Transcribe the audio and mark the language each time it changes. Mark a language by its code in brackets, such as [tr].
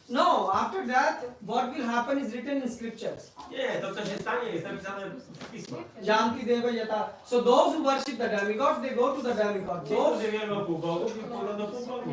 [en] No, after that, what will happen is written in scriptures. [pl] Nie, to co się stanie jest napisane w pismach. [sa] Janti deva yata. [en] So those who worship the demigods, they go to the demigods. [pl] Ci, którzy wierzą półbogów, pójdą do półbogów.